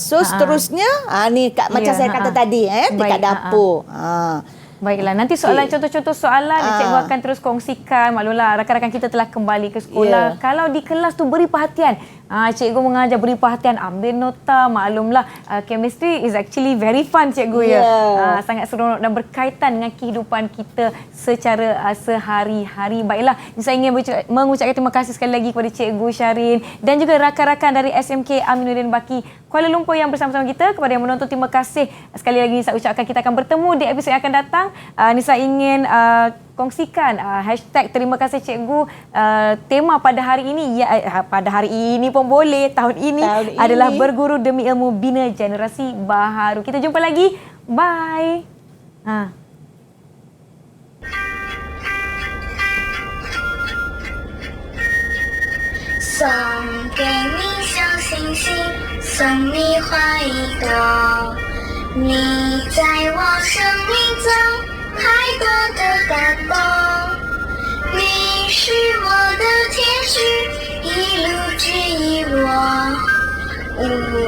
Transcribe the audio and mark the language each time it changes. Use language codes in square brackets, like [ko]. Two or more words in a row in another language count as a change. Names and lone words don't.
[ms] So seterusnya ni macam saya kata tadi dekat dapur. Baiklah, nanti soalan contoh-contoh soalan cikgu akan terus kongsikan. Maklumlah rakan-rakan kita telah kembali ke sekolah. Kalau di kelas tu beri perhatian. Cikgu mengajar beri perhatian, ambil nota. [en] Maklumlah chemistry is actually very fun, [ms] cikgu sangat seronok dan berkaitan dengan kehidupan kita secara sehari-hari. Baiklah, saya ingin mengucapkan terima kasih sekali lagi kepada Cikgu Syarin dan juga rakan-rakan dari SMK Aminuddin Baki Kuala Lumpur yang bersama-sama kita. Kepada yang menonton, terima kasih sekali lagi saya ucapkan. Kita akan bertemu di episod yang akan datang. Nisa ingin kongsikan hashtag terima kasih cikgu. Tema pada hari ini pada hari ini pun boleh, tahun ini adalah berguru demi ilmu bina generasi baharu. Kita jumpa lagi. Bye. [zh] 送给你小星星，送你花一朵，你在我生命中太多的感动，你是我的天使，一路指引我，无